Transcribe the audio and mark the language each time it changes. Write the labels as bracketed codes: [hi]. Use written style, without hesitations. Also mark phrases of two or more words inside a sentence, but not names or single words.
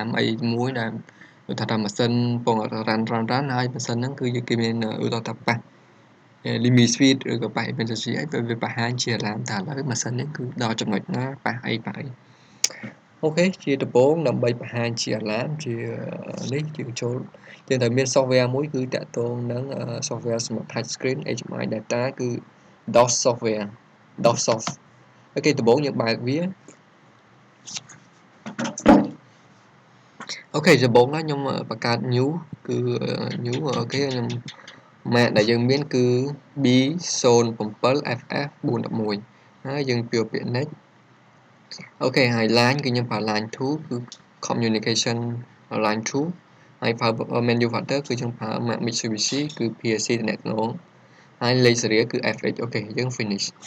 [km] អីមួយដែលឧទាហរណ៍ថាម៉ាស៊ីនកំពុងរ៉ាន់ហើយម៉ាស៊ីនហ្នឹងគឺគេមានឧទាហរណ៍ថាប៉ះ [en] limit switch [km] ឬក៏ប៉ះ emergency អីវាបង្ហាញជា alarm ថាឥឡូវម៉ាស៊ីននេះគឺដល់ចំណុចណាប៉ះអីអូខេជាដំបូងដើម្បីបង្ហាញជា alarm ជានេះយើងត្រូវមាន software មួយគឺតាក់ទងនឹង software សម្រាប់ [en] touch screen HMI data [km] គឺ [en] DOS software DOS soft [km] អូខេដំបូងយើងបើកវា អូខេដំបូងណាខ្ញុំបង្កើត new គឺ new អូខេខ្ញុំ Mac ដែលយើងមានគឺ B07FF411 ហើយយើងពពាក្យ next អូខេហើយ line គឺខ្ញុំប្រើ line 2 គឺ [en] communication line 2 [km] ហើយប្រើ [en] menu folder [km] គឺយើងប្រើ Mac Mitsubishi គឺ PLC តំណែងហើយលេខ serial គឺ FH អូខេយើង finish